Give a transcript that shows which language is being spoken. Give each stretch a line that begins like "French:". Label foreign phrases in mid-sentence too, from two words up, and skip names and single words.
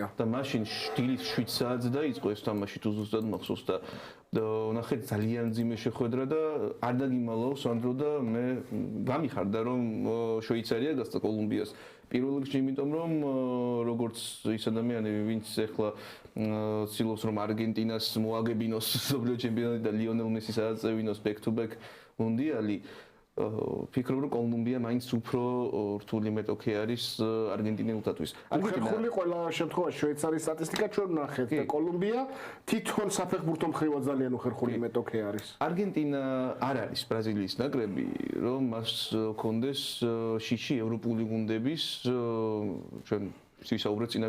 Georgian: და მაშინ დილის 7 საათზე დაიწყო ეს თამაში თუ ზუსტად მახსოვს და ნახეთ ძალიან ძიმე შეხვედრა და არ დაგიმალავ სანდრო და მე გამიხარდა რომ შვეიცარია გასცა კოლუმბიას პირველ რიგში, იმიტომ რომ როგორც ის ადამიანები ვინც ახლა ცდილობს რომ არგენტინას მოაგებინოს მსოფლიო ჩემპიონატი და ლიონელ მესის აწევინოს
English: back to back
Georgian: მუნდიალი, ფიქრობ რომ კოლუმბია მაინც უფრო რთული მეტოქე არის არგენტინელთათვის. არგენტინული ყველა შემთხვევაში შვეიცარიის სტატისტიკა ჩვენ ვნახეთ და კოლუმბია თვითონ საფეხბურთო მხრივად ძალიან უხერხული მეტოქე არის. არგენტინა არ არის ბრაზილიის ნაკრები, რომ მას ჰქონდეს შიში ევროპული გუნდების ჩვენ ვისაუბრეთ წინა